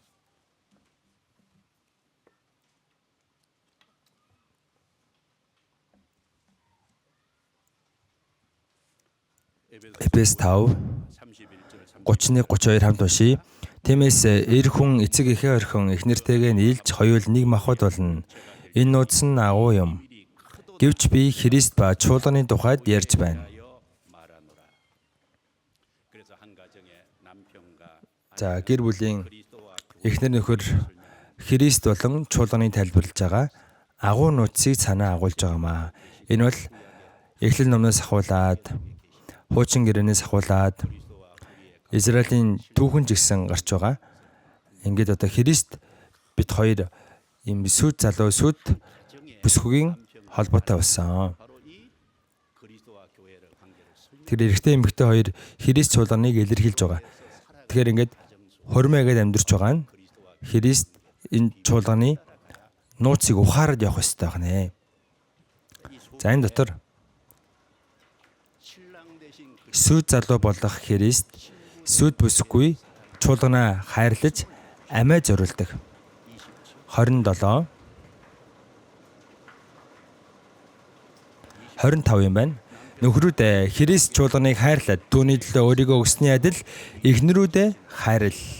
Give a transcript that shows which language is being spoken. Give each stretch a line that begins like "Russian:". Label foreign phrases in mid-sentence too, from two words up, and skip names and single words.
Mongolian: Эфес 5
Korean: 31절
Mongolian: 31-32 хамт уншия. Тиймээс эр хүн эцэг эхээ орхин эхнэртэйгээ нийлж хоёул нэг махбод болно. Энэ нууц нь агуу юм. Гэвч би Христ ба чуулганы тухайд ярьж байна.
Korean: 말하노라. 그래서 한 가정의 남편과
Mongolian: За гэр бүлийн
Korean: 그리스도와
Mongolian: эхнэр нөхөр Христ болон чуулганы тайлбарлаж байгаа агуу нууцыг санаа агуулж байгаамаа. Энэ бол Эхлэл номноос ахуулаад хуучин гэрээнээс ахуулаад Израилийн түүхэн жигсэн гарч байгаа. Ингээд одоо Христ бид хоёр ийм сүд залуу сүд бүсгүйгийн холбоотой болсон.
Korean: 바로 이 그리스도와 교회를 관계를 설명.
Mongolian: Тэр эрэгтэй эмэгтэй хоёр Христ чуулганыг илэрхийлж байгаа. Тэгэхээр ингээд хормойгээд амьдарч байгаа нь Христ энэ чуулганы нууцыг ухаарад явах ёстой байна. За энэ дотор
Korean: 신랑 되신
Mongolian: сүд залуу болох Христ сүд бүсгүй чуулганаа хайрлаж амиа зориулдаг. 27 25 юм байна. Нөхрүүдээ Христ чуулганыг хайрлаад түүний төлөө өөрийгөө өгсөний адил эхнэрүүдээ хайрл.